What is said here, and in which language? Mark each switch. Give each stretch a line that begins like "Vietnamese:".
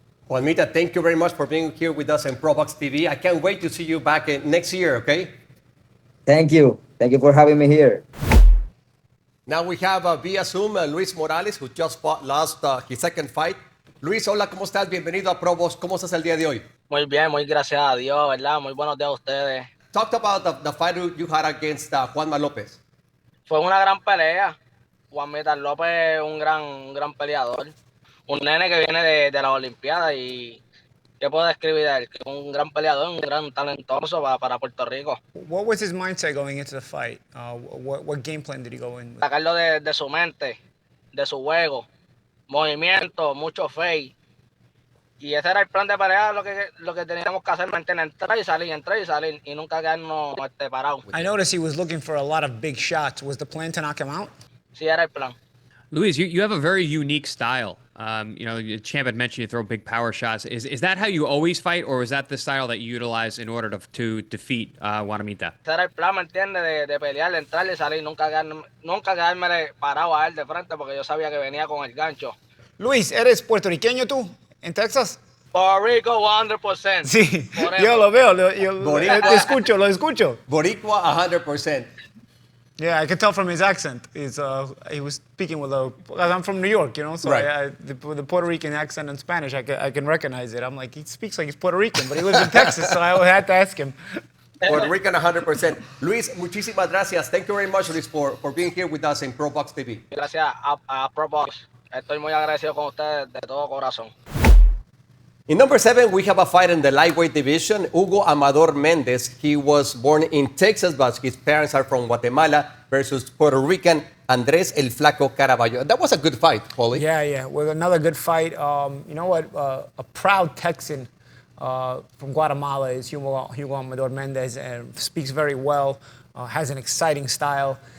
English: Juanmita, thank you very much for being here with us in ProBox TV. I can't wait to see you back next year, okay? Thank you for having me here. Now we have via Zoom Luis Morales, who just lost his second fight.
Spanish: Luis, hola, ¿cómo estás? Bienvenido a ProBox. ¿Cómo estás el día de hoy? Muy bien, muy gracias a Dios, ¿verdad? Muy buenos días a ustedes.
English: Talk about the fight you had against Juanma Lopez.
Spanish: Fue una gran pelea. Juan Metal López es un gran peleador. Un nene que viene de las Olimpiadas y ¿qué puedo describir de él? Que es un gran peleador, un gran talentoso para Puerto Rico.
English: What was his mindset going into the fight? What game plan did he go in with?
Spanish: Sacarlo de su mente, de su juego, movimiento, mucho fe. Y ese era el plan de pelea, lo que teníamos que hacer, mantener, entrar y salir, y nunca quedarnos parados.
English: I noticed he was looking for a lot of big shots. Was the plan to knock him out?
Spanish: Sí, era el plan.
English: Luis, you have a very unique style. You know, the champ had mentioned you throw big power shots. Is that how you always fight, or is that the style that you utilize in order to defeat Guanamita?
Spanish: Ese era el plan, ¿me entiendes? De pelear, de entrar y salir, nunca quedarme parado a él de frente porque yo sabía que venía con el gancho. Luis, ¿eres puertorriqueño tú? ¿En Texas? Puerto Rico 100%. Sí, Por yo eso. lo veo, Boricua. lo escucho. Boricua 100%.
English: Yeah, I could tell from his accent. He was speaking with I'm from New York, you know, so Right. the Puerto Rican accent in Spanish, I can recognize it. I'm like, he speaks like he's Puerto Rican, but he lives in Texas, so I had to ask him. Puerto Rican 100%.
Spanish: Luis, muchísimas gracias.
English: Thank you very much, Luis, for being here with us in ProBox TV.
Spanish: Gracias a ProBox. Estoy muy agradecido con ustedes de todo corazón.
English: In number 7, we have a fight in the lightweight division. Hugo Amador Mendes. He was born in Texas, but his parents are from Guatemala, versus Puerto Rican Andrés El Flaco Caravayo. That was a good fight, Paulie. Yeah, with another good fight. You know what? A proud Texan from Guatemala is Hugo Amador Mendes, and speaks very well, has an exciting style.